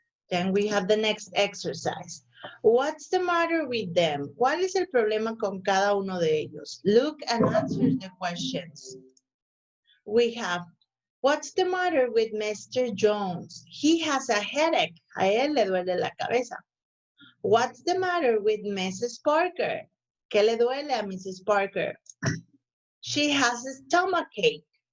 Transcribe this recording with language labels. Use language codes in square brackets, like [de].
[en] Then we have the next exercise. What's the matter with them? [es] ¿Cuál es el problema con cada uno de ellos? [en] Look and answer the questions. We have, what's the matter with Mr. Jones? He has a headache. [es] A él le duele la cabeza. [en] What's the matter with Mrs. [es] Parker? ¿Qué le duele a Mrs. Parker? [en] She has a stomachache.